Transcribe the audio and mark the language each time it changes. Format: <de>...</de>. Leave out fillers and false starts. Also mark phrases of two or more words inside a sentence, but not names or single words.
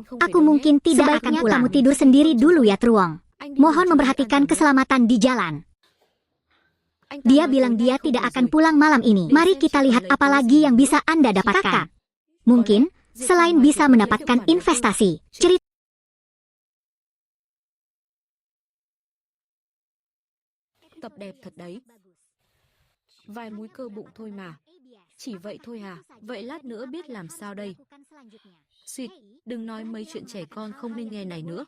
<id>Aku mungkin tidak akan pulang. Kamu tidur sendiri dulu ya Truong. Mohon memperhatikan keselamatan di jalan. Dia bilang dia tidak akan pulang malam ini. Mari kita lihat apa lagi yang bisa Anda dapatkan. Mungkin, selain bisa mendapatkan investasi, cerita</id> <vi>tập đẹp thật đấy. Vài múi cơ bụng thôi mà. Chỉ vậy thôi à? Vậy lát nữa biết làm sao đây? Xịt, đừng nói mấy chuyện trẻ con không nên nghe này nữa.</vi>